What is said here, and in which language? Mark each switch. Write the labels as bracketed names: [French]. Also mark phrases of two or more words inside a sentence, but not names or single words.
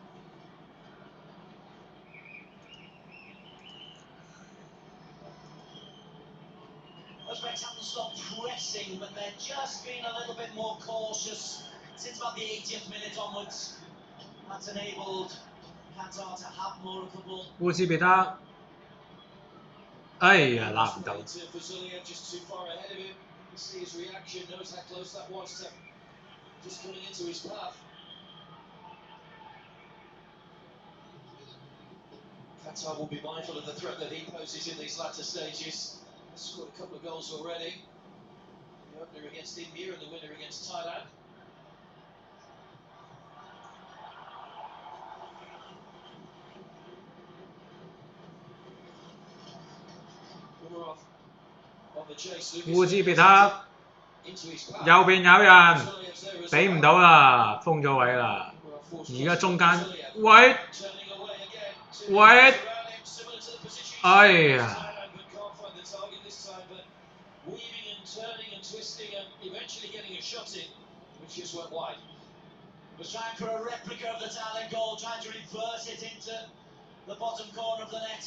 [English] Uzbeks haven't stopped pressing, but they're just being a little bit more cautious since about the 80th minute onwards. That's enabled Qatar to have more of the ball. [Cantonese] 烏茲別克，哎呀，拿唔到。 [English] Just too far ahead of him. See his reaction, knows how close that was to just coming into his path. Qatar will be mindful of the threat that he poses in these latter stages. Scored a couple of goals already. The opener against India and the winner against Thailand. On the chase, [Cantonese] 烏茲別克 [English] into his path. [Cantonese] 右邊有人，俾唔到啦，封咗位啦。而家中間，喂 [English] Turning away again. [Cantonese] 喂， [English] Similar to the position. 哎呀！ But can't find the target this time, but weaving and turning and twisting and eventually getting a shot in, which just went wide. Was trying for a replica of the Thailand goal, trying to reverse it into the bottom corner of the net.